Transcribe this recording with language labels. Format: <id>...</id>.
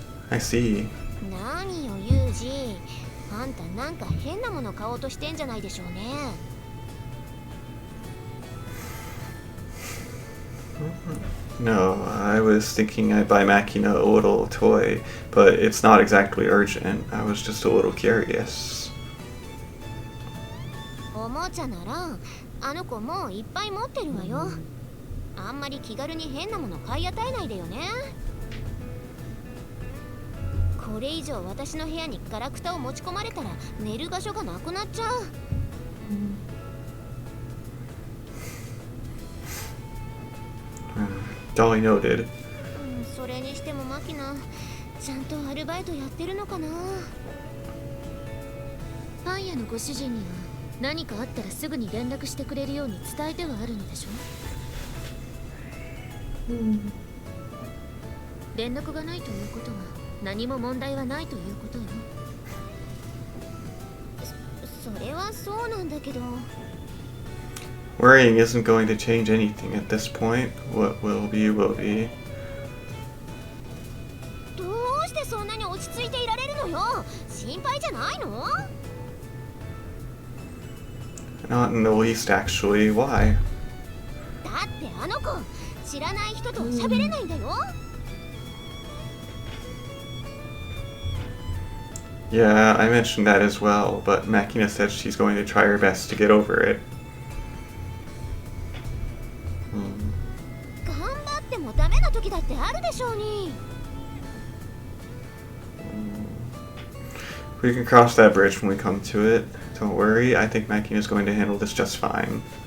<en>I see.</en> <ja>何よユージ、あんたなんか変なもの買おうとしてんじゃないでしょうね。</ja> <en>No, I was thinking I'd buy Makina a little toy, but it's not exactly urgent. I was just a little curious.</en> <ja>おもちゃならあの子もういっぱい持ってるわよ。あんまり気軽に変なもの買い与えないでよね。これ以上私の部屋にガラクタを持ち込まれたら寝る場所がなくなっちゃう。</ja> <en>Dolly noted.</en> <ja>それにしてもマキナ、ちゃんとアルバイトやってるのかな。パン屋のご主人には何かあったらすぐに連絡してくれるように伝えてはあるのでしょ。連絡がないということは何も問題はないということよ。それはそうなんだけど。</ja> <en>Worrying isn't going to change anything at this point. What will be, will be.</en> <ja>どうしてそんなに落ち着いていられるのよ。心配じゃないの？</ja> <en>Not in the least, actually. Why?</en> <ja>だってあの子知らない人と喋れないんだよ。</ja> <en>Yeah, I mentioned that as well, but Makina said she's going to try her best to get over it.</en> <ja>頑張ってもダメな時だってあるでしょうに。</ja> <en>We can cross that bridge when we come to it. Don't worry, I think Makina's going to handle this just fine.</en>